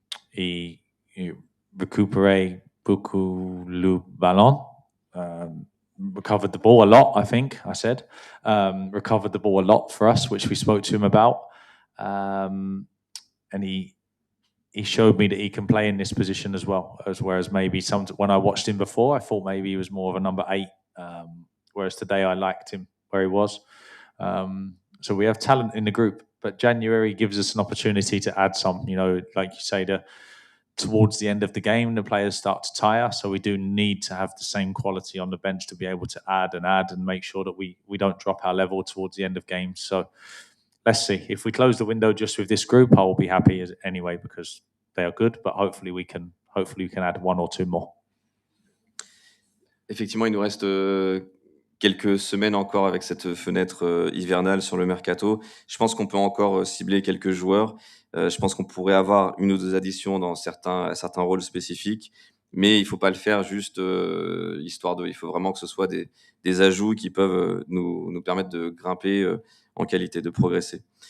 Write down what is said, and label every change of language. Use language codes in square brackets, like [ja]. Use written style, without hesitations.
[fr] He récupéré beaucoup le ballon. [en] Recovered the ball a lot, I think I said. Recovered the ball a lot for us, which we spoke to him about. And he showed me that he can play in this position as well. Whereas maybe when I watched him before, I thought maybe he was more of a number 8. Whereas today I liked him where he was. So we have talent in the group, but January gives us an opportunity to add some. Like you say, towards the end of the game, the players start to tire. So we do need to have the same quality on the bench to be able to add and make sure that we don't drop our level towards the end of games. So let's see. If we close the window just with this group, I will be happy anyway because they are good. But hopefully we can add 1 or 2 more. [fr] Effectivement, il nous reste quelques semaines encore avec cette fenêtre hivernale sur le mercato. Je pense qu'on peut encore cibler quelques joueurs. Je pense qu'on pourrait avoir 1 ou 2 additions dans certains rôles spécifiques, mais il ne faut pas le faire juste histoire de. Il faut vraiment que ce soit des ajouts qui peuvent nous permettre de grimper en qualité, de progresser.